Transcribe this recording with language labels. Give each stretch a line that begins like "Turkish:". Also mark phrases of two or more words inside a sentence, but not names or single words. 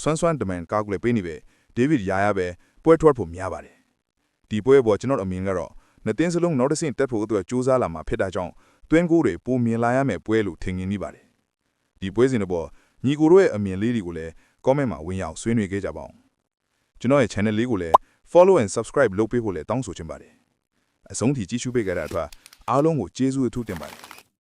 Burmese: စွမ်းတမန်ကာကူလေပေးနေပဲ David Yaya ပဲပွဲထွက်ဖို့များပါတယ်ဒီပွဲပေါ်ကျွန်တော်အမြင်ကတော့နှစ်သင်းစလုံးနောက်တစ်ဆင့်တက်ဖို့အတွက်ကြိုးစားလာမှာဖြစ်တာကြောင့်တွင်းကိုတွေပုံမြင်လာရမယ့်ပွဲလို့ထင်မြင်နေပါတယ်ဒီပွဲစဉ်တော့ညီကိုတို့ရဲ့အမြင်လေးတွေကိုလည်း comment မှာဝင်ရောက်ဆွေးနွေးခဲ့ကြပါဦးကျွန်တော်ရဲ့ channel လေးကိုလည်း
English: follow and subscribe
Burmese: လုပ်ပေးဖို့လည်းတောင်းဆိုချင်ပါတယ်အဆုံးထိကြည့်ရှုပေးကြတဲ့အတွက်အားလုံးကိုကျေးဇူးအထူးတင်ပါတယ်